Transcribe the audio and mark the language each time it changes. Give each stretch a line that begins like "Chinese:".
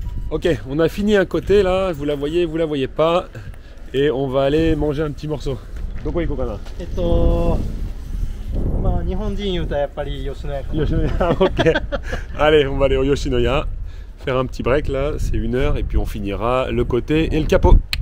French: Ok, on a fini un côté là, vous la voyez pas. Et on va aller manger un petit morceau. Donc, quoi, Kokana?
Japanese: まあ日本人言うとやっぱり吉野家かな。
French: Yoshinoya, ok. Allez, on va aller au Yoshinoya. Faire un petit break là, c'est 1 heure. Et puis on finira le côté et le capot.